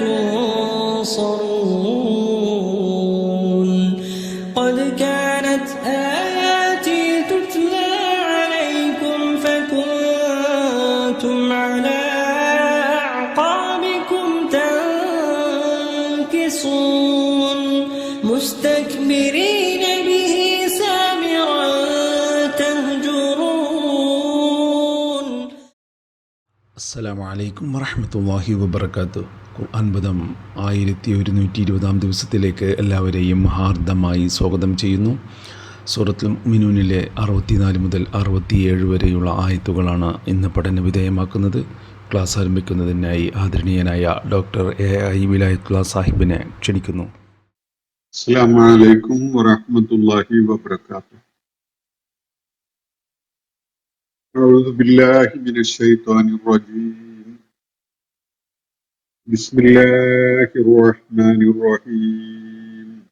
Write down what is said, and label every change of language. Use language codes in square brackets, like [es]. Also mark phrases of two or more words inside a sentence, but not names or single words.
[ar] تنصرون قد كانت آياتي تتلى عليكم فكنتم على مستكبرين به سامرا تهجرون. السلام عليكم ورحمة الله وبركاته. [ml] ഖുർആൻ പദം 1120 ദിവസത്തിലേക്ക് എല്ലാവരെയും ഹാർദമായി സ്വാഗതം ചെയ്യുന്നു. സൂറത്തുൽ മുഅ്മിനൂനിലെ 64 മുതൽ 67 വരെയുള്ള ആയത്തുകളാണ് ഇന്ന് പഠന വിധേയമാക്കുന്നത്. ക്ലാസ് ആരംഭിക്കുന്നതിനായി ആദരണീയനായ ഡോക്ടർ AI വിലായത്തുള്ള സാഹിബിനെ ക്ഷണിക്കുന്നു. [ar] السلام عليكم ورحمة الله وبركاته. أعوذ بالله من الشيطان الرجيم. بسم الله الرحمن الرحيم.